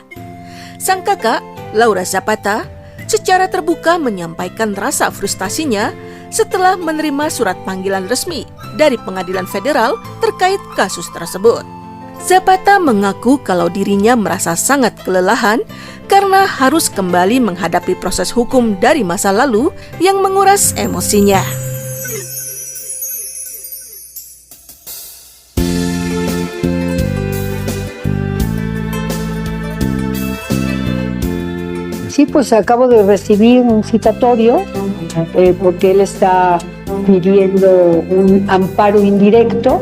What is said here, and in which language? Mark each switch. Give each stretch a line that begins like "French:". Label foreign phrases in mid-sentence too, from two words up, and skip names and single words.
Indonesian: Sang kakak, Laura Zapata, secara terbuka menyampaikan rasa frustasinya setelah menerima surat panggilan resmi dari pengadilan federal terkait kasus tersebut. Zapata mengaku kalau dirinya merasa sangat kelelahan karena harus kembali menghadapi proses hukum dari masa lalu yang menguras emosinya.
Spanish: Sí, pues acabo de recibir un citatorio porque él está pidiendo un amparo indirecto.